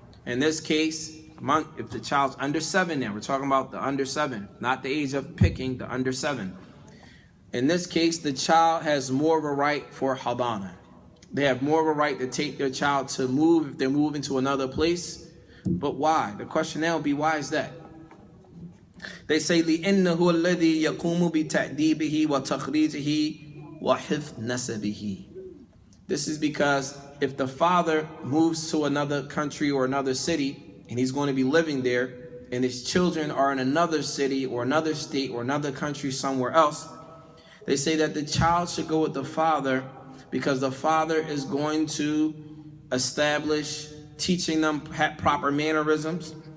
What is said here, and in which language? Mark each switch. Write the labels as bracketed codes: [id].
[en] In this case, if the child's under 7 now, we're talking about the under 7, not the age of picking, the under 7. In this case, the child has more of a right for hadana. They have more of a right to take their child to move if they're moving to another place. But why? The question now will be, why is that? They say, [ar] لِإِنَّهُ الَّذِي يَقُومُ بِتَأْدِيبِهِ وَتَخْرِيجِهِ وَحِفْظِ نَسَبِهِ. [en] This is because if the father moves to another country or another city, and he's going to be living there, and his children are in another city or another state or another country somewhere else, they say that the child should go with the father because the father is going to establish teaching them proper mannerisms,